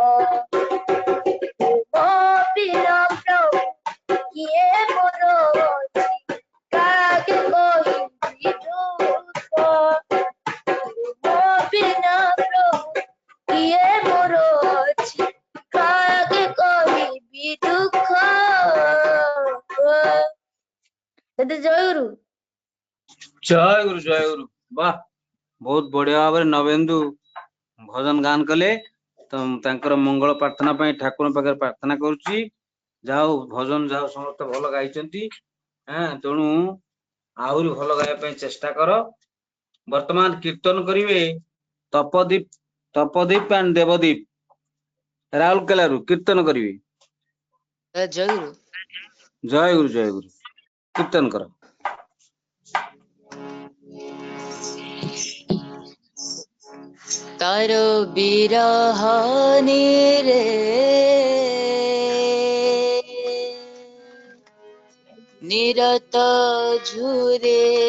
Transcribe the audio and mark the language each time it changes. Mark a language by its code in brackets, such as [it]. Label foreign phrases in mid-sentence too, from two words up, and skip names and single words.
[or] ତୁମ ବିନା ପ୍ରଭୁ କିଏ ମୋର କାକେ କହି ଦୁଖ ତୁମ ବିନା ପ୍ରଭୁ କିଏ ମୋର କାକେ କହି ଦୁଖ ଜୟ ଗୁରୁ ଜୟ ଗୁରୁ [hi] वाह बहुत बढ़िया [or] ଭାବ ନବେନ୍ଦୁ ଭଜନ ଗାନ କଲେ ତ ତାଙ୍କର ମଙ୍ଗଳ ପ୍ରାର୍ଥନା ପାଇଁ ଠାକୁର ପାଖରେ ପ୍ରାର୍ଥନା କରୁଛି ଯାଉ ଭଜନ ଯାଉ ସମସ୍ତେ ଭଲ ଗାଇଛନ୍ତି ତେଣୁ ଆହୁରି ଭଲ ଗାଇବା ପାଇଁ ଚେଷ୍ଟା କର ବର୍ତ୍ତମାନ କୀର୍ତ୍ତନ କରିବେ ତପଦୀପ and ଦେବଦୀପ ରାଉରକେଲାରୁ କୀର୍ତ୍ତନ କରିବେ ଜୟ ଗୁରୁ। ଜୟ ଗୁରୁ କୀର୍ତ୍ତନ କର ତାର ବିରହିଣୀ ରେ ନିରତ ଝୁରେ